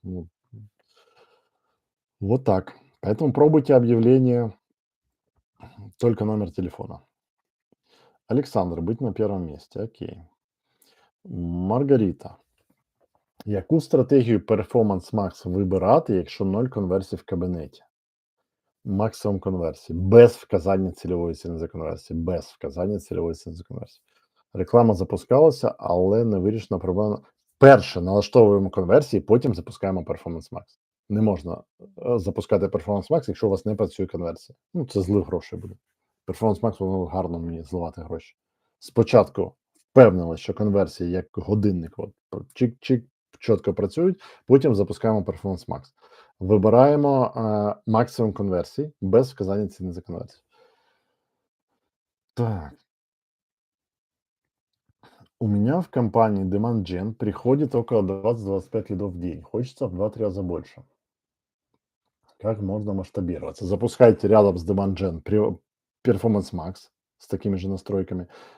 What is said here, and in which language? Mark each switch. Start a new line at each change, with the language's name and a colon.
Russian: Ну, вот так. Поэтому пробуйте объявление, только номер телефона. Александр, быть на первом месте. Окей. Маргарита.
Ukrainian: Яку стратегію Performance Max вибирати, якщо 0 конверсій в кабінеті? Максимум конверсії. Без вказання цільової ціни за конверсії. Без вказання цільової ціни за конверсію. Реклама запускалася, але не вирішена проблема. Перше налаштовуємо конверсії, потім запускаємо Performance Max. Не можна запускати Performance Max, якщо у вас не працює конверсія. Ну, це злив грошей буде. Performance Max, воно гарно вміє зливати гроші. Спочатку впевнили, що конверсії як годинник, от чик-чик, чітко працюють, потім запускаємо Performance Max. Вибираємо максимум конверсій без вказання ціни за конверсію. Так.
Russian: У меня в компании Demand Gen приходит около 20-25 лидов в день. Хочется в 2-3 раза больше. Как можно масштабироваться? Запускайте рядом с Demand Gen Performance Max с такими же настройками.